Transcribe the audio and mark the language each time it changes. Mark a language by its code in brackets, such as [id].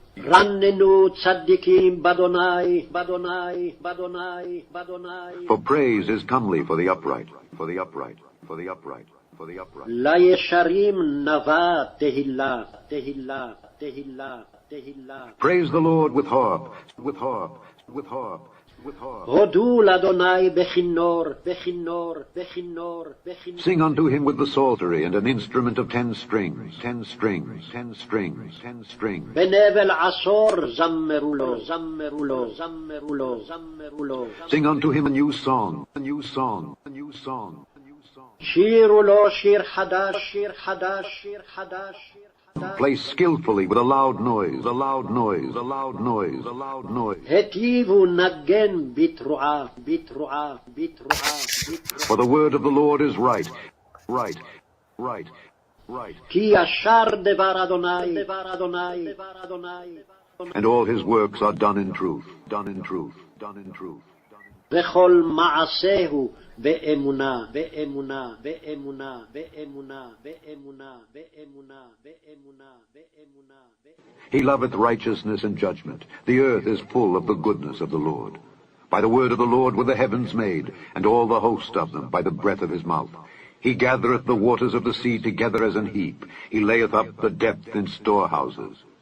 [he] רננו צדיקים באדוני, באדוני, באדוני, באדוני. [en] For praise is comely for the upright, for the upright, for the upright, for the upright. [he] לישרים נבע תהילה, תהילה, תהילה, תהילה. [en] Praise the Lord with harp, with harp, with harp, with harp. [he] הודו לאדוני בכינור, בכינור, בכינור, בכינור. [en] Sing unto him with the psaltery and an instrument of 10 strings, 10 strings, 10 strings, 10 strings. [he] בנבל עשור זמרו לו, זמרו לו, זמרו לו, זמרו לו. [en] Sing unto him a new song, a new song, a new song, a new song. [he] שירו לו שיר חדש, שיר חדש, שיר חדש, שיר חדש. [en] Play skillfully with a loud noise, a loud noise, a loud noise, a loud noise. [he] היטיבו נגן בתרועה, בתרועה, בתרועה, בתרועה. [en] For the word of the Lord is right, right, right, right. [he] כי ישר דבר אדוני, דבר אדוני, דבר אדוני. [en] And all his works are done in truth, done in truth, done in truth. [he] וכל מעשהו באמונה, באמונה, באמונה, באמונה, באמונה, באמונה, באמונה, באמונה. [en] He loveth righteousness and judgment. The earth is full of the goodness of the Lord. By the word of the Lord were the heavens made, and all the host of them by the breath of his mouth. He gathereth the waters of the sea together as an heap. He layeth up the depth in storehouses.